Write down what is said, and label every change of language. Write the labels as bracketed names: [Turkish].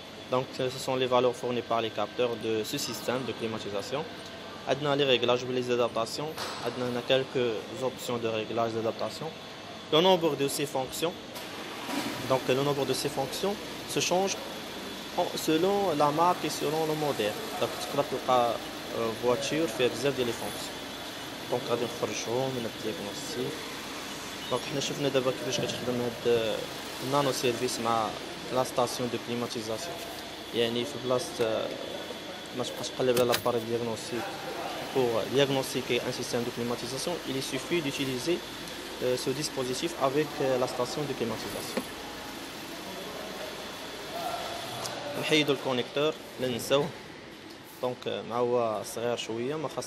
[French] Donc ce sont les valeurs fournies par les capteurs de ce système de climatisation. Dans les réglages ou les adaptations, on a quelques options de réglage d'adaptation. Le nombre de ces fonctions, donc le nombre de ces fonctions se change selon la marque et selon le modèle. [Arabic] Donc تقدر تلقى voiture فيها بزاف ديال لي فونكسيون. دونك غادي نخرجو من الدياغنوستيك. دونك حنا شفنا دابا كيفاش كتخدم هاد النانو سيرفيس مع لا ستاسيون دو كليماتيزاسيون. يعني في بلاصه ما تبقاش تقلب على لاباري دياغنوستيك [French] pour diagnostiquer un système de climatisation, il suffit d'utiliser ce dispositif avec la station de climatisation. [Arabic] نحيدو الكونيكتور لا ننساوه. دونك مع هو صغير شويه ما خاص